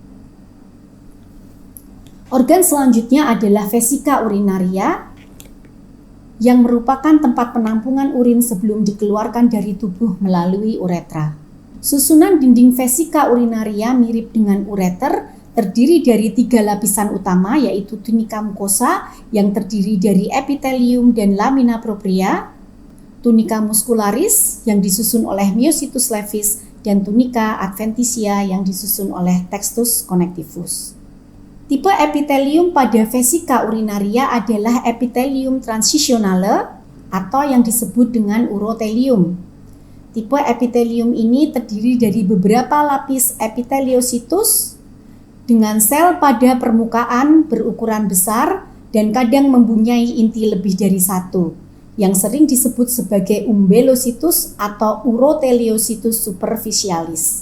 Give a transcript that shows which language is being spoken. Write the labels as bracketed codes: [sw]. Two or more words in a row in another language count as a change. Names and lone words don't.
[id] Organ selanjutnya adalah [la] vesika urinaria [id] yang merupakan tempat penampungan urin sebelum dikeluarkan dari tubuh melalui uretra. Susunan dinding [la] vesika urinaria [id] mirip dengan ureter, terdiri dari 3 lapisan utama yaitu [la] tunica mucosa [id] yang terdiri dari epitelium dan [la] lamina propria, tunica muscularis [id] yang disusun oleh [la] myositus levis, [id] dan [la] tunica adventitia [id] yang disusun oleh [la] textus connectivus. [id] Tipe epitelium pada [la] vesika urinaria [id] adalah [la] epitelium transitionale [id] atau yang disebut dengan urotelium. Tipe epitelium ini terdiri dari beberapa lapis epiteliositus dengan sel pada permukaan berukuran besar dan kadang mempunyai inti lebih dari 1, yang sering disebut sebagai umbellositus atau [la] uroteliositus superficialis.